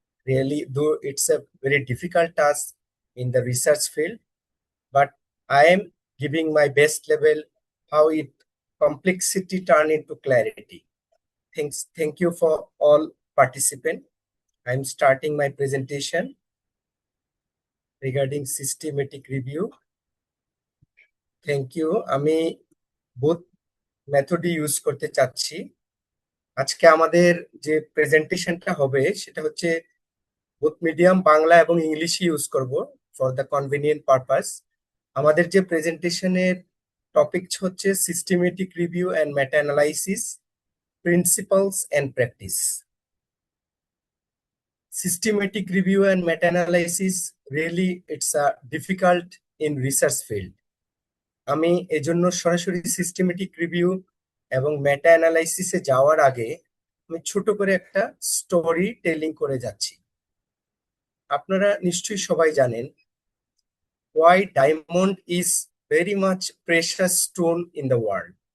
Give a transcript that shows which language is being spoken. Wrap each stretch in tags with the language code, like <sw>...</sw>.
<en>Really, though it's a very difficult task in the research field, but I am giving my best level how it complexity turn into clarity. Thank you for all participants. I'm starting my presentation regarding systematic review. Thank you.</en> <bn>আমি both মেথডই use করতে চাচ্ছি। আজকে আমাদের যে প্রেজেন্টেশনটা হবে সেটা হচ্ছে both মিডিয়াম বাংলা এবং ইংলিশে ইউজ করব</bn> <en>For the convenient purpose.</en> <bn>আমাদের যে প্রেজেন্টেশনের টপিক হচ্ছে systematic review and meta analysis, principles and practice.</bn> <en>Systematic review and meta-analysis, really it's difficult in research field.</en> <bn>আমি এজন্য সরাসরি সিস্টেমেটিক রিভিউ এবং মেটা অ্যানালাইসিসে যাওয়ার আগে আমি ছোট করে একটা স্টোরি টেলিং করে যাচ্ছি। আপনারা নিশ্চয়ই সবাই জানেন</bn> <en>why diamond is very much precious stone in the world.</en>